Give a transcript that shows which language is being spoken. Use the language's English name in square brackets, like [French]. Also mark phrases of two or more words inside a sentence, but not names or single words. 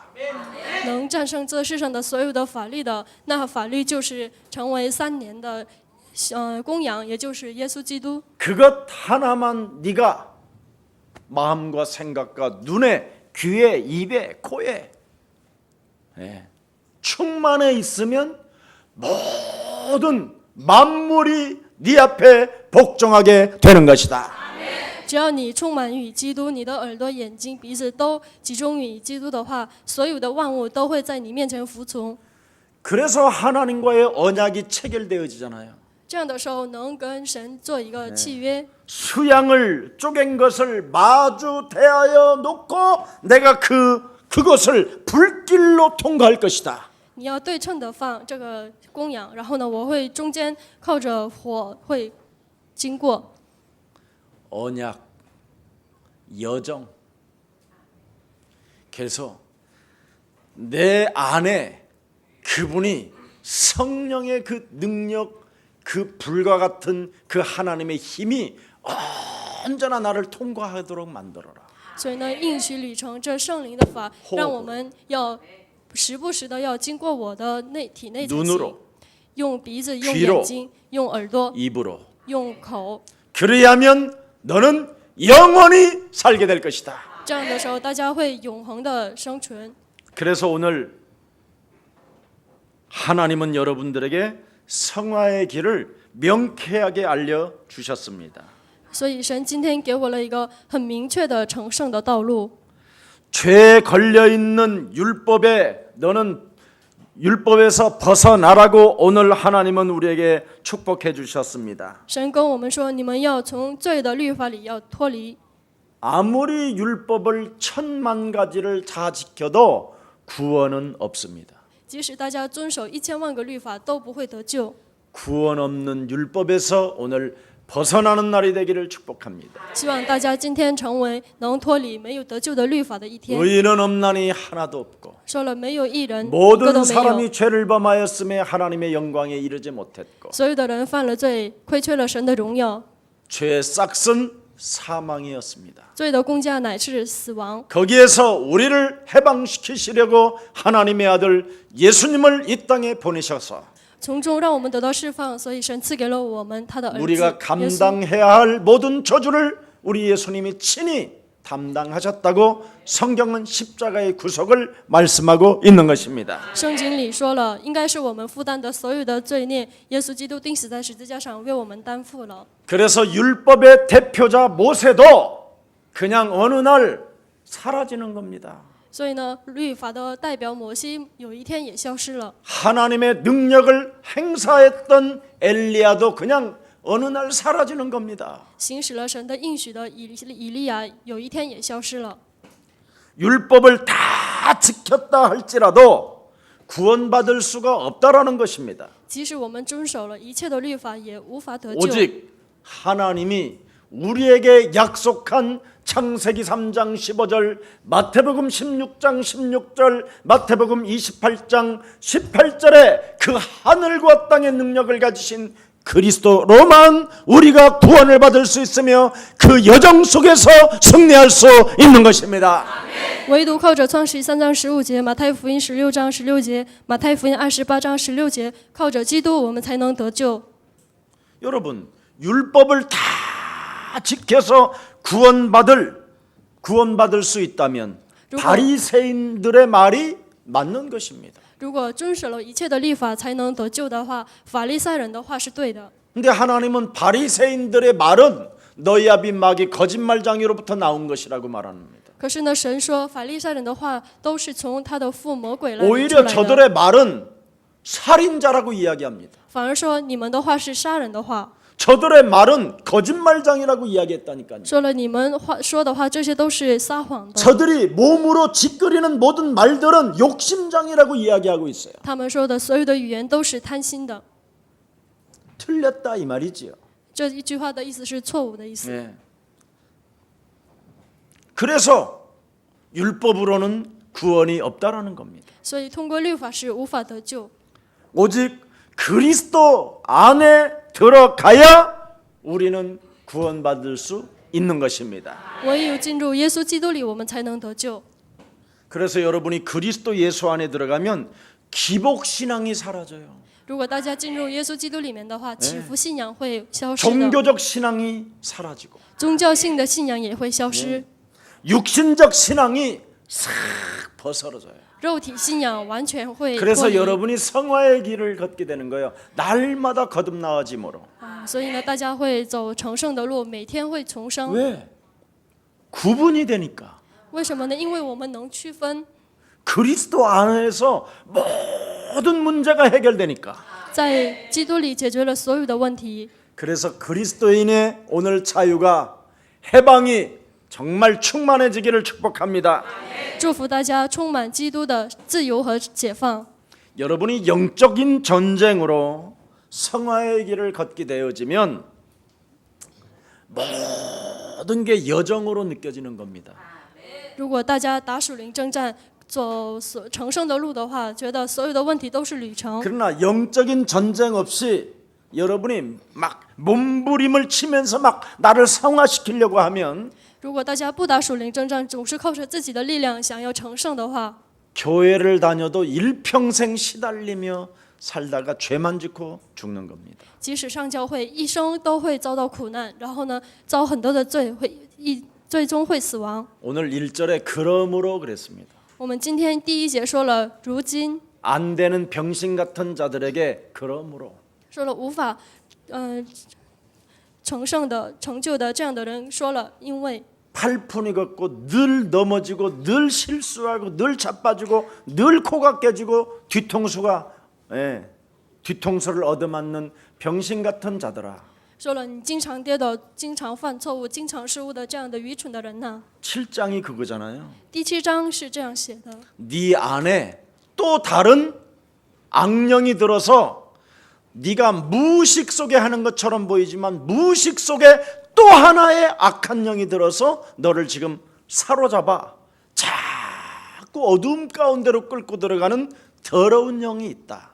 [Chinese] 能战胜这世上的所有的法律的，那法律就是成为3年的公羊，也就是耶稣基督。 [Korean] 그것 하나만 네가 마음과 생각과 눈에, 귀에, 입에, 코에 충만해 있으면 모든 만물이 네 앞에 복종하게 되는 것이다. [Chinese] 只要你充满与基督，你的耳朵、眼睛、鼻子都集中于基督的话，所有的万物都会在你面前服从。 [Korean] 그래서 하나님과의 언약이 체결되어지잖아요. [Chinese] 这样的时候，能跟神做一个契约。 [Korean] 수양을 쪼갠 것을 마주 대하여 놓고 내가 그것을 불길로 통과할 것이다. [Chinese] 你要对称的放这个公羊，然后呢，我会中间靠着火会经过。 [Korean] 언약, 여정. 그래서 내 안에 그분이 성령의 그 능력, 그 불과 같은 그 하나님의 힘이 언제나 나를 통과하도록 만들어라. [Chinese] 所以呢，应许旅程这圣灵的法，让我们要时不时的要经过我的体内才行。 [Korean] 눈으로, [Chinese] 用鼻子，用 [Korean] 귀로 [Chinese] 眼睛，用耳朵， [Korean] 입으로. [Chinese] 用口。 [Korean] 그리하면 너는 영원히 살게 될 것이다. [Chinese] 这样的时候，大家会永恒的生存。 [Korean] 그래서 오늘 하나님은 여러분들에게 성화의 길을 명쾌하게 알려 주셨습니다. [Chinese] 所以神今天给我了一个很明确的成圣的道路。 [Korean] 죄에 걸려 있는 율법에 너는 율법에서 벗어나라고 오늘 하나님은 우리에게 축복해 주셨습니다. [Chinese] 神跟我们说，你们要从罪的律法里要脱离。 [Korean] 아무리 율법을 1000만 가지를 다 지켜도 구원은 없습니다. [Chinese] 即使大家遵守1000万个律法，都不会得救。 [Korean] 구원 없는 율법에서 오늘 벗어나는 날이 되기를 축복합니다. [Chinese] 希望大家今天成为能脱离没有得救的律法的一天。 [Korean] 의인은 없나니 하나도 없고 [Chinese] 说了没有义人，一个 [Korean] 모든 [Chinese] 都没有。 [Korean] 사람이 죄를 범하였음에 하나님의 영광에 이르지 못했고 [Chinese] 所有的人犯了罪，亏缺了神的荣耀， [Korean] 죄의 싹은 사망이었습니다. [Chinese] 罪的工价乃是死亡。 [Korean] 거기에서 우리를 해방시키시려고 하나님의 아들 예수님을 이 땅에 보내셔서 [Chinese] 从中让我们得到释放，所以神赐给了我们他的儿子 [Korean] 우리가 [Chinese] 耶稣。 [Korean] 감당해야 할 모든 저주를 우리 예수님이 친히 담당하셨다고 성경은 십자가의 구속을 말씀하고 있는 것입니다. [Chinese] 圣经里说了，应该是我们负担的所有的罪孽，耶稣基督钉死在十字架上，为我们担负了。 [Korean] 그래서 율법의 대표자 모세도 그냥 어느 날 사라지는 겁니다. [Chinese] 所以呢，律法的代表摩西有一天也消失了。 [Korean] 하나님의 능력을 행사했던 엘리야도 그냥 어느 날 사라지는 겁니다. [Chinese] 行使了神的应许的以利亚有一天也消失了。 [Korean] 율법을 다 지켰다 할지라도 구원받을 수가 없다라는 것입니다. [Chinese] 即使我们遵守了一切的律法，也无法得救。 [Korean] 오직 하나님이 우리에게 약속한 창세기 3장 15절, 마태복음 16장 16절, 마태복음 28장 18절에 그 하늘과 땅의 능력을 가지신 그리스도로만 우리가 구원을 받을 수 있으며 그 여정 속에서 승리할 수 있는 것입니다. [Chinese] 唯独靠着创世3章15节、马太福音16章16节、马太福音28章16节，靠着基督，我们才能得救。 [Korean] 여러분, 율법을 다 지켜서 구원받을 수 있다면 바리새인들의 말이 맞는 것입니다. [Chinese] 如果遵守了一切的律法才能得救的话，法利赛人的话是对的。 [Korean] 근데 하나님은 바리새인들의 말은 너희 아비 마귀 거짓말장이로부터 나온 것이라고 말합니다. [Chinese] 可是呢，神说法利赛人的话都是从他的父魔鬼来出 [Korean] 오히려 [Chinese] 来的， [Korean] 저들의 말은 살인자라고 이야기합니다. [Chinese] 反而说你们的话是杀人的话， [Korean] 저들의 말은 거짓말장이라고 이야기했다니까요. [Chinese] 说了你们说的话，这些都是撒谎的。 [Korean] 저들이 몸으로 짓거리는 모든 말들은 욕심장이라고 이야기하고 있어요. [Chinese] 他们说的所有的语言都是贪心的。 [Korean] 틀렸다 이 말이지요. [Chinese] 这一句话的意思是错误的意思。 [Korean] 네. 그래서 율법으로는 구원이 없다라는 겁니다. [Chinese] 所以通过律法是无法得救， [Korean] 오직 그리스도 안에 들어가야 우리는 구원받을 수 있는 것입니다. [Chinese] 唯有进入耶稣基督里，我们才能得救。 [Korean] 그래서 여러분이 그리스도 예수 안에 들어가면 기복 신앙이 사라져요. [Chinese] 如果大家进入耶稣基督里面的话，祈福信仰会消失的， [Korean] 종교적 신앙이 사라지고 [Chinese] 宗教性的信仰也会消失， [Korean] 육신적 신앙이 싹 벗어져요. [Chinese] 肉体信仰完全会脱 [Korean] 그래서 [Chinese] 离。 [Korean] 여러분이 성화의 길을 걷게 되는 거예요. 날마다 거듭나와짐으로. [Chinese] 所以呢，大家会走成圣的路，每天会重生。 [Korean] 왜? 구분이 되니까. [Chinese] 为什么呢？因为我们能区分， [Korean] 그리스도 안에서 모든 문제가 해결되니까. [Chinese] 在基督里解决了所有的问题。 [Korean] 그래서 그리스도인의 오늘 자유가 해방이 정말 충만해지기를 축복합니다. [Chinese] 祝福大家充满基督的自由和解放。 [Korean] 여러분이 영적인 전쟁으로 성화의 길을 걷게 되어지면 모든 게 여정으로 느껴지는 겁니다. [Chinese] 如果大家打属灵征战，走成圣的路的话，觉得所有的问题都是旅程。 [Korean] 그러나 영적인 전쟁 없이 여러분이 막 몸부림을 치면서 막 나를 성화시키려고 하면 [Chinese] 如果大家不打属灵征战，总是靠着自己的力量想要成圣的话， [Korean] 교회를 다녀도 일평생 시달리며 살다가 죄만 짓고 죽는 겁니다. [Chinese] 即使上教会，一生都会遭到苦难，然后呢，遭很多的罪，最终会死亡。 [Korean] 오늘 1절에 그러므로 그랬습니다. [Chinese] 我们今天第一节说了，如今 [Korean] 안 되는 병신 같은 자들에게 그러므로 [Chinese] 说了无法，成圣的、成就的这样的人说了，因为 [Korean] 팔푼이 걷고 늘 넘어지고 늘 실수하고 늘 자빠지고 늘 코가 깨지고 뒤통수를 얻어맞는 병신 같은 자들아. [Chinese] 说了你经常跌倒、经常犯错误、经常失误的这样的愚蠢的人呢。 [Korean] 7장이 그거잖아요. [Chinese] 第7章是这样写的： [Korean] 네 안에 또 다른 악령이 들어서 네가 무의식 속에 하는 것처럼 보이지만 무의식 속에 또 하나의 악한 영이 들어서 너를 지금 사로잡아 자꾸 어두움 가운데로 끌고 들어가는 더러운 영이 있다.